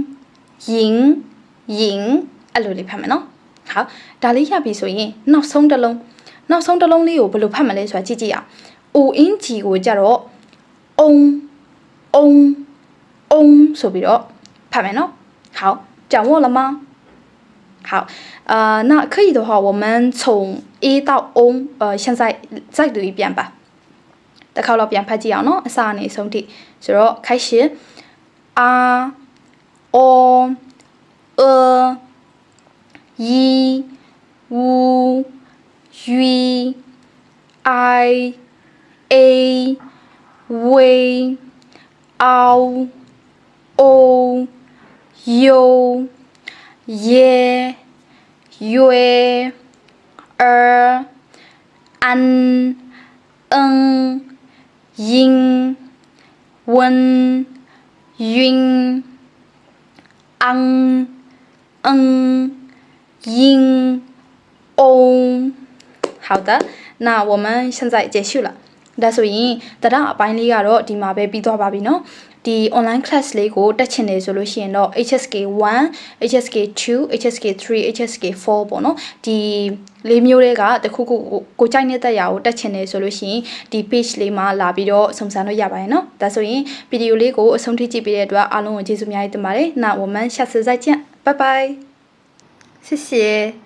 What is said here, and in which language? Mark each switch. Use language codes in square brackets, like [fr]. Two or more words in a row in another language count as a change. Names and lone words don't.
[my] အဲ့လိုလေးဖတ်မယ်နော်好ဒါလေးရပြီဆိုရင်နောက်ဆုံးတစ်လုံးလေးကိုဘယ်လိုဖတ်မလဲဆိုတာကြည့်ကြည့်အောင် ong ကိုကြတော့ ong ဆိုပြီးတော့ဖတ်မယ်နော် [zh] 好掌握了吗好那可以的话我们从 a 到 o 现在再读一遍吧 [my] တစ်ခါတော့ပြန်ဖတ်ကြည့်အောင်နော်အစအနေဆုံးထိဆိုတော့ [zh] 开始a o 一五一 i a 为 ao o 有耶约安音温晕音嗡。好的，那我们现在结束了。 [my] ဒါဆိုရင်တရားအပိုင်းလေးကတော့ဒီမှာပဲပြီးသွားပါပြီเนาะဒီ [en] online class [my] လေးကိုတက်ချင်တယ်ဆိုလို့ရှိရင်တော့ HSK 1 HSK 2 HSK 3 HSK 4 ပေါ့เนาะဒီလေးမျိုးတွေကတခုခုကိုကြိုက်နေတဲ့ရာကိုတက်ချင်တယ်ဆိုလို့ရှိရင်ဒီ page လေးမှာလာပြီးတော့စုံစမ်းလို့ရပါတယ်เนาะဒါဆိုရင်ဗီဒီယိုလေးကိုအဆုံးထိကြည့်ပေးတဲ့အတွက်အားလုံးကိုကျေးဇူးအများကြီးတင်ပါတယ် [zh] 那我们下次再见拜拜谢谢